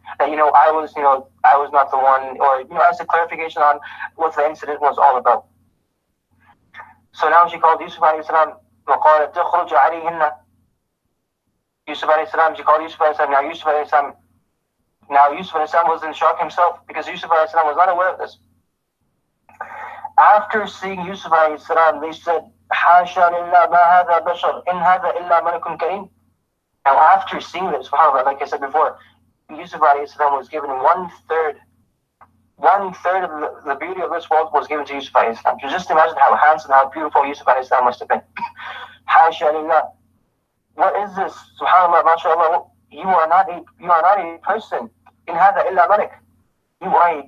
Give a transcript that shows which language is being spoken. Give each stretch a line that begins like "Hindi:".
English: That, I was not the one, or, as a clarification on what the incident was all about. So now she called Yusuf alayhi salam. وَقَالَتْ تَخْرُجَ عَلَيْهِنَّ. Yusuf alayhi salam, she called Yusuf alayhi salam. Now Yusuf alayhi salam was in shock himself, because Yusuf alayhi salam was not aware of this. After seeing Yusuf alayhi salam, they said,
Arabic: حَاشَا لِلَّهِ مَا هَذَا بَشَرٍ إِنْ هَذَا إِلَّا مَلَكٌ كَرِيمٌ.
English: Now after seeing this, subhanAllah, like I said before, Yusuf alayhi salam was given one third of the beauty of this world was given to Yusuf alayhi salam. So just imagine how handsome, how beautiful Yusuf alayhi salam must have been.
Arabic: حَاشَا لِلَّهِ.
English: What is this? SubhanAllah, MashaAllah, you are not a person.
Arabic: In هَذَا إِلَّا مَلَكٌ.